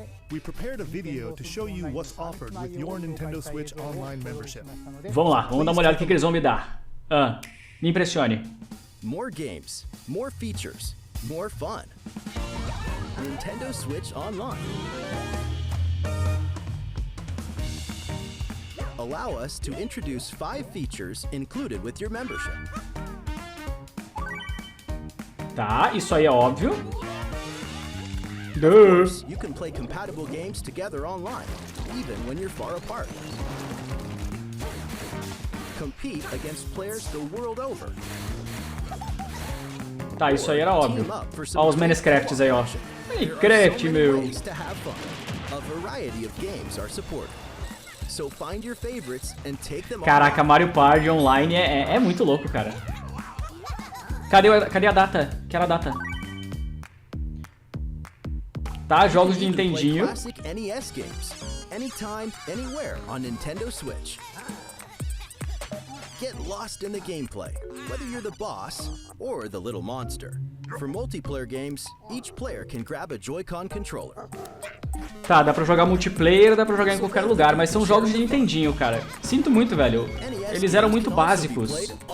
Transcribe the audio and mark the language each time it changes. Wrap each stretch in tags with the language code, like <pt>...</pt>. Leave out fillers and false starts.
<en>We prepared a video to show you what's offered with your Nintendo Switch online membership.</en> <pt>Vamos lá, vamos dar uma olhada no que eles vão me dar. Me impressione.</pt> <en>More games, more features, more fun. Nintendo Switch Online. Allow us to introduce 5 features included with your membership.</en> <pt>Tá, isso aí é óbvio.</pt> <en>You can play compatible games together online, even when you're far apart. Compete against players the world over.</en> <pt>Tá, isso aí era óbvio. Ó, os Minecrafts aí, ó. Minecraft, meu.</pt> <en>Ways to have fun. A variety of games are supported. So find your favorites and take them</en> <pt>Caraca, Mario Party online é muito louco, cara. Cadê a data? Quero a data. Tá, jogos de Nintendinho.</pt> <en>Classic NES games, anytime, anywhere on Nintendo Switch. Get lost in the gameplay, whether you're the boss or the little monster. For multiplayer games, each player can grab a Joy-Con controller.</en> <pt>Tá, dá pra jogar multiplayer, dá pra jogar em qualquer lugar, mas são jogos de Nintendinho, cara. Sinto muito, velho. eles eram muito básicos.</pt>